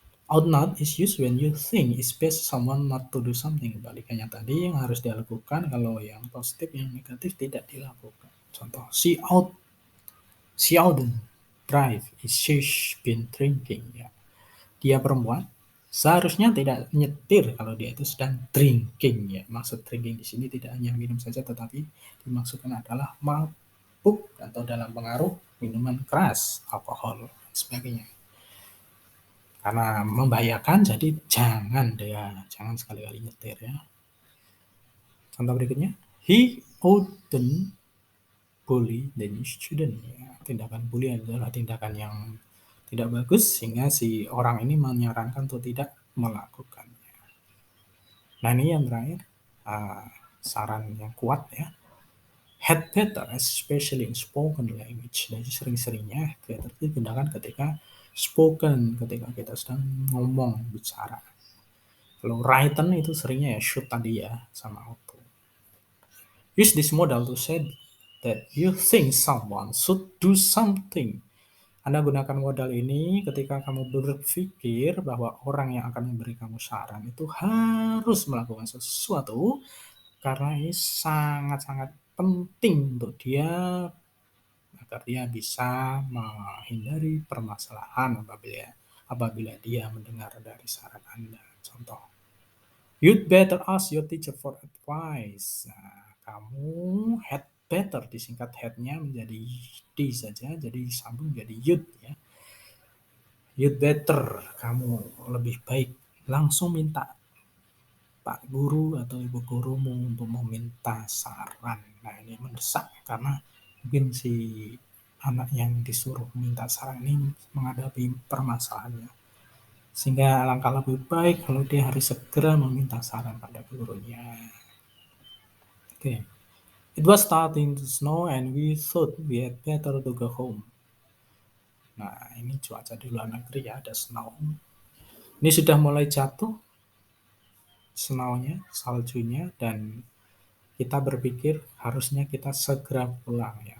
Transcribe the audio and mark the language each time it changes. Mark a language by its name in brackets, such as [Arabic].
[English] Ought not is used when you think it's best someone not to do something. [Indonesian] Balikannya tadi yang harus dilakukan, kalau yang positif, yang negatif tidak dilakukan. Contoh, [English] she oughtn't drive, she's been drinking ya. [Indonesian] Dia perempuan seharusnya tidak nyetir kalau dia itu sedang drinking ya. Maksud drinking di sini tidak hanya minum saja, tetapi dimaksudkan adalah mabuk atau dalam pengaruh minuman keras, alkohol dan sebagainya. Karena membahayakan, jadi jangan sekali-kali nyetir ya. Contoh berikutnya, [English] he oughtn't bully then shouldn't ya. [Indonesian] Tindakan bully adalah tindakan yang tidak bagus sehingga si orang ini menyarankan untuk tidak melakukannya. Nah, ini yang terakhir, saran yang kuat ya. [English] Had better, especially in spoken language. [Indonesian] Jadi sering-seringnya had better digunakan ketika spoken, ketika kita sedang ngomong, bicara. Kalau written itu seringnya ya should tadi ya, sama auto. [English] Use this model to say that you think someone should do something. [Indonesian] Anda gunakan modal ini ketika kamu berpikir bahwa orang yang akan memberi kamu saran itu harus melakukan sesuatu karena ini sangat-sangat penting untuk dia agar dia bisa menghindari permasalahan apabila dia mendengar dari saran Anda. Contoh, [English] you'd better ask your teacher for advice. [Indonesian] Nah, kamu had better disingkat head-nya menjadi D saja, jadi disambung jadi you'd ya. [English] You'd better, [Indonesian] kamu lebih baik langsung minta Pak Guru atau Ibu Gurumu untuk meminta saran. Nah, ini mendesak karena mungkin si anak yang disuruh minta saran ini menghadapi permasalahannya. Sehingga alangkah lebih baik kalau dia harus segera meminta saran pada gurunya. Oke. [English] It was starting to snow and we thought we had better to go home. [Indonesian] Nah, ini cuaca di luar negeri ya, ada snow. Ini sudah mulai jatuh snow-nya, saljunya, dan kita berpikir harusnya kita segera pulang ya.